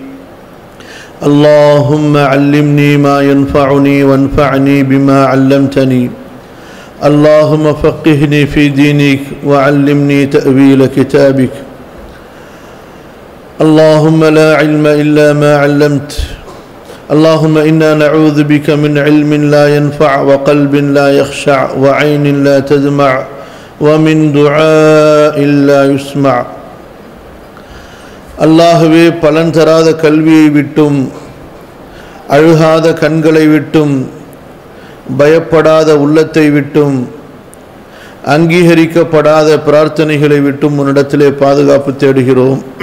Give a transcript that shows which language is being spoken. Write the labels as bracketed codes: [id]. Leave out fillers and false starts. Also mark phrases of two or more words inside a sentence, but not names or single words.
[ar] اللهم علمني ما ينفعني وانفعني بما علمتني اللهم فقهني في دينك وعلمني تأويل كتابك اللهم لا علم إلا ما علمت اللهم إنا نعوذ بك من علم لا ينفع وقلب لا يخشع وعين لا تدمع ومن دعاء لا يسمع [ta] அல்லாஹ்வே பலன் தராத கல்வியை விட்டும் அழுகாத கண்களை விட்டும் பயப்படாத உள்ளத்தை விட்டும் அங்கீகரிக்கப்படாத பிரார்த்தனைகளை விட்டும் உன்னிடத்திலே பாதுகாப்பு தேடுகிறோம்.